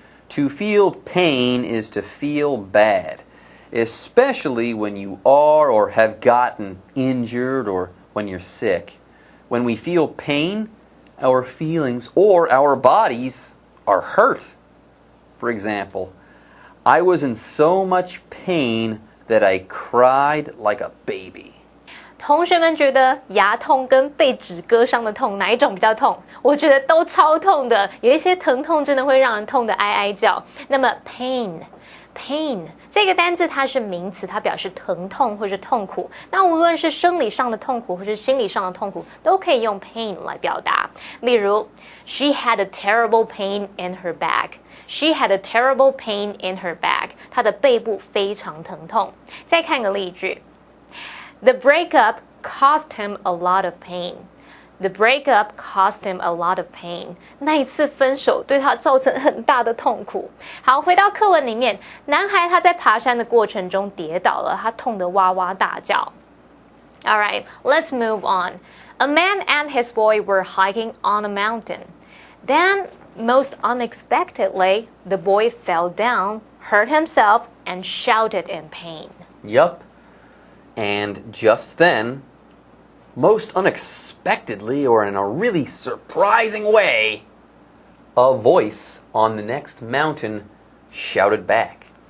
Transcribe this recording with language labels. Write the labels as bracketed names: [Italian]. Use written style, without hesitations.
[English] To feel pain is to feel bad, especially when you are or have gotten injured or when you're sick. When we feel pain, our feelings or our bodies are hurt. For example, I was in so much pain that I cried like a baby. [Chinese] 同学们觉得牙痛跟被纸割伤的痛哪一种比较痛？我觉得都超痛的，有一些疼痛真的会让人痛得哀哀叫。那么 pain 这个单字它是名词，它表示疼痛或是痛苦。那无论是生理上的痛苦或是心理上的痛苦，都可以用 pain 来表达。例如 [English] She had a terrible pain in her back. She had a terrible pain in her back. [Chinese] 她的背部非常疼痛。再看个例句 [English] The breakup caused him a lot of pain. The breakup caused him a lot of pain. [Chinese] 那一次分手对他造成很大的痛苦。好，回到课文里面，男孩他在爬山的过程中跌倒了，他痛得哇哇大叫。 [English] All right, let's move on. A man and his boy were hiking on a mountain. Then, most unexpectedly, the boy fell down, hurt himself, and shouted in pain. Yup. And just then, most unexpectedly or in a really surprising way, a voice on the next mountain shouted back.